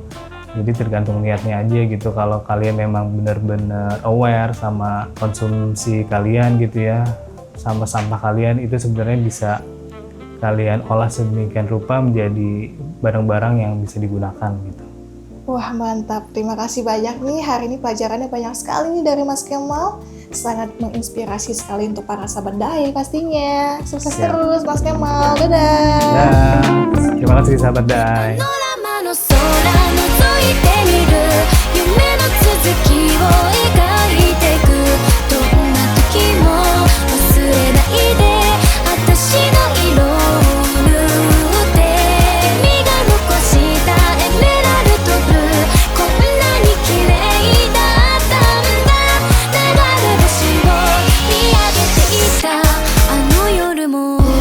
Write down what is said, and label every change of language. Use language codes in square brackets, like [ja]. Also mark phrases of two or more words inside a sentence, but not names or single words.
[id] Jadi tergantung niatnya aja gitu. Kalau kalian memang benar-benar aware sama konsumsi kalian gitu ya, sama sampah kalian, itu sebenarnya bisa kalian olah sedemikian rupa menjadi barang-barang yang bisa digunakan gitu. Wah mantap, terima kasih banyak nih. Hari ini pelajarannya banyak sekali nih dari Mas Kemal. Sangat menginspirasi sekali untuk para sahabat Dai pastinya. Sukses terus Mas Kemal, dadah! Dan terima kasih sahabat Dai. [ja] の空覗いてみる夢の続きを描いてくどんな時も忘れないで私の色を塗って君が残したエメラルドブルーこんなに綺麗だったんだ流れ星を見上げていたあの夜も